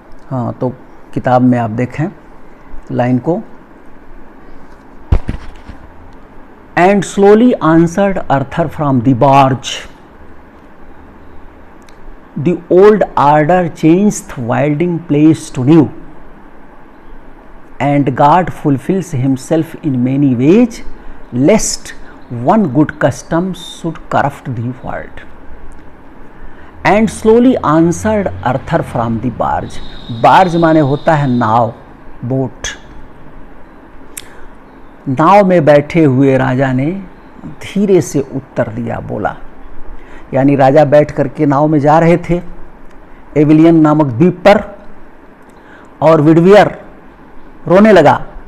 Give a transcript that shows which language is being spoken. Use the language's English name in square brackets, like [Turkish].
[Hindi] हाँ, तो किताब में आप देखें लाइन को। [English] And slowly answered Arthur from the barge. The old order changed wilding place to new, and God fulfills himself in many ways, lest one good custom should corrupt the world. And slowly answered Arthur from the barge. [Hindi] Barge माने होता है नाव, boat. नाव में बैठे हुए राजा ने धीरे से उत्तर दिया, बोला यानी राजा बैठ करके नाव में जा रहे थे एविलियन नामक द्वीप पर, और विडवियर रोने लगा।